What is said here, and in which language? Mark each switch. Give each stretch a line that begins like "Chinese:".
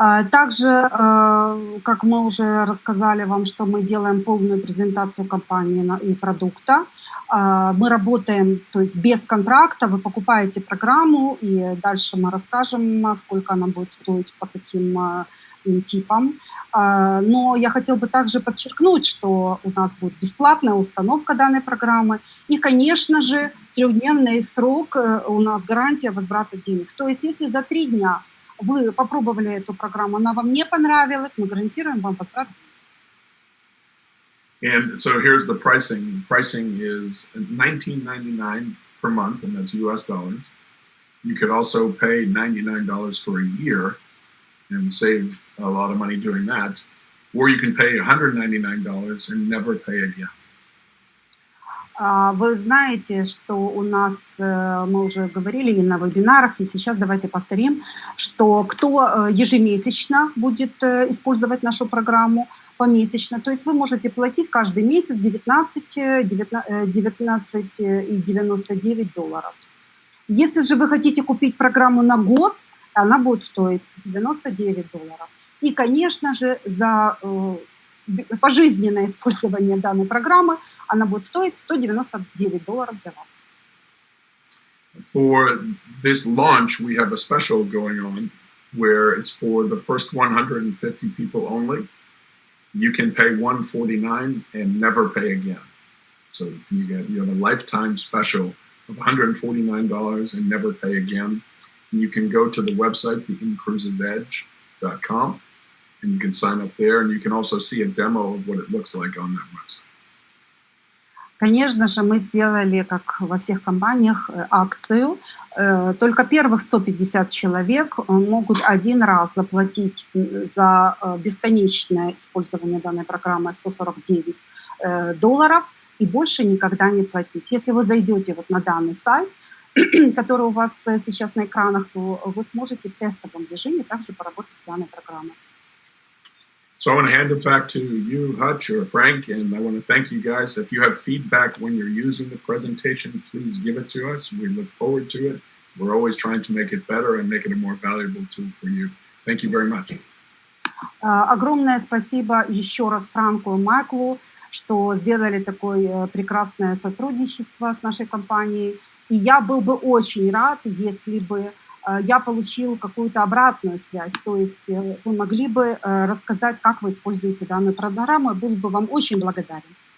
Russian: Также, как мы уже рассказали вам, что мы делаем полную презентацию компании и продукта. Мы работаем, то есть без контракта, вы покупаете программу, и дальше мы расскажем, сколько она будет стоить, по каким типам. Но я хотела бы также подчеркнуть, что у нас будет бесплатная установка данной программы, и, конечно же, 3-дневный срок, у нас гарантия возврата денег. То есть если за 3 дня вы попробовали эту программу, она вам не понравилась, мы гарантируем вам возврат денег.
English: And so here's the pricing. Pricing is $19.99 per month, and that's US dollars. You could also pay $99 for a year and save a lot of money doing that. Or you can pay $199 and never pay again.
Russian: Вы знаете, что у нас, мы уже говорили и на вебинарах, и сейчас давайте повторим, что кто ежемесячно будет использовать нашу программу, помесячно, то есть вы можете платить каждый месяц $19.99. Если же вы хотите купить программу на год, она будет стоить $99. И, конечно же, за пожизненное использование данной программы она будет стоить $199 для вас.
English: For this launch, we have a special going on where it's for the first 150 people only. You can pay $149 and never pay again. So you have a lifetime special of $149 and never pay again. And you can go to the website, theincruisesedge.com, and you can sign up there, and you can also see a demo of what it looks like on that website.
Russian: Конечно же, мы сделали, как во всех компаниях, акцию. Только первых 150 человек могут один раз заплатить за бесконечное использование данной программы $149 и больше никогда не платить. Если вы зайдете вот на данный сайт, который у вас сейчас на экранах, то вы сможете в тестовом режиме также поработать с данной программой.
English: So I want to hand it back to you, Hutch or Frank, and I want to thank you guys. If you have feedback when you're using the presentation, please give it to us. We look forward to it. We're always trying to make it better and make it a more valuable tool for you. Thank you very much.
Russian: Огромное спасибо еще раз Франку и Майклу, что сделали такое прекрасное сотрудничество с нашей компанией. И я был бы очень рад, если бы я получил какую-то обратную связь, то есть вы могли бы рассказать, как вы используете данную программу, я был бы вам очень благодарен.